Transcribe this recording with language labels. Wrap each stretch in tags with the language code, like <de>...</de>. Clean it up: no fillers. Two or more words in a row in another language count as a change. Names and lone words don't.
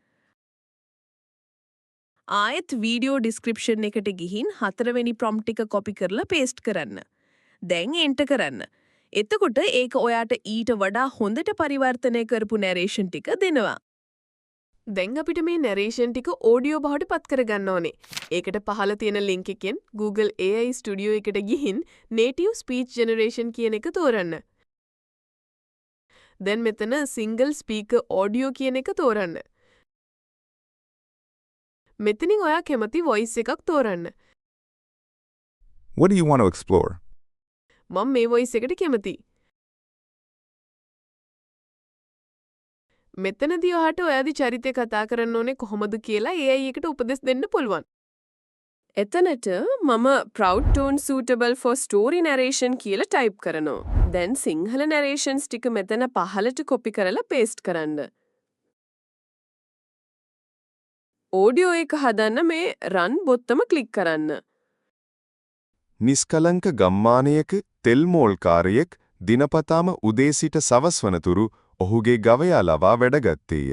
<si>ආයෙත්</si> <en>video description</en> <si>එකට ගිහින් හතරවෙනි prompt එක copy කරලා paste කරන්න. දැන් enter කරන්න. එතකොට ඒක ඔයාට ඊට වඩා හොඳට පරිවර්තනය කරපු නැරේෂන් ටික දෙනවා. දැන් අපිට මේ නැරේෂන් ටික ඔඩියෝ බවට පත් කරගන්න ඕනේ. ඒකට පහළ තියෙන ලින්ක් එකෙන් Google AI Studio එකට ගිහින්</si> <en>native speech generation</en> <si>කියන එක තෝරන්න. දැන් මෙතන</si> <en>single speaker audio</en> <si>කියන එක තෝරන්න. මෙතනින් ඔයා කැමති voice එකක් තෝරන්න.</si> <en>What do you want to explore?</en> <si>මම මේ voice එකට කැමතියි. මෙතනදී ඔයාට ඔයාගේ චරිතය කතා කරන්න ඕනේ කොහොමද කියලා AI එකට උපදෙස් දෙන්න පුළුවන්. එතනට මම</si> <en>proud tone suitable for story narration</en> <si>කියලා type කරනවා. දැන් සිංහල narrations ටික මෙතන පහළට copy කරලා paste කරන්න. audio එක හදන්න මේ run බොත්තම click කරන්න. නිස්කලංක ගම්මානයක තෙල්මෝල්කාරයෙක් දිනපතාම උදේ සිට සවස් වනතුරු ඔහුගේ ගවයා ලවා වැඩගත්තේය.</si>